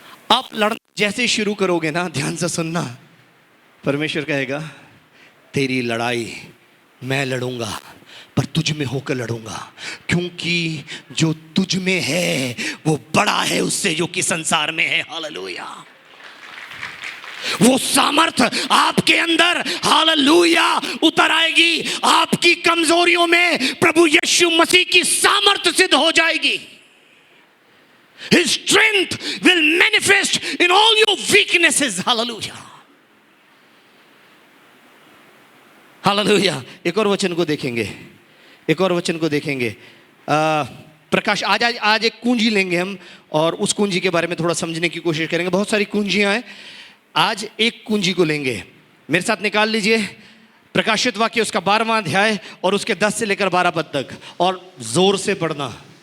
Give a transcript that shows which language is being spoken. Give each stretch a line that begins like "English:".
Hindi: आप लड़ना जैसे शुरू करोगे ना, ध्यान से सुनना, परमेश्वर कहेगा, तेरी लड़ाई मैं लड़ूंगा पर तुझ में होकर लड़ूंगा, क्योंकि जो तुझ में है वो बड़ा है उससे जो कि संसार में है। हालेलुया। वो सामर्थ आपके अंदर, हालेलुया, उतर आएगी। आपकी कमजोरियों में प्रभु यीशु मसीह की सामर्थ सिद्ध हो जाएगी।
English: His strength will manifest in all your weaknesses. Hallelujah.
Hindi: Hallelujah. एक और वचन को देखेंगे, एक और वचन को देखेंगे। प्रकाश, आज एक कुंजी लेंगे हम और उस कुंजी के बारे में थोड़ा समझने की कोशिश करेंगे। बहुत सारी कुंजियां हैं, आज एक कुंजी को लेंगे। मेरे साथ निकाल लीजिए प्रकाशित वाक्य उसका 12वां अध्याय और उसके 10 से लेकर 12 पद तक, और जोर से पढ़ना।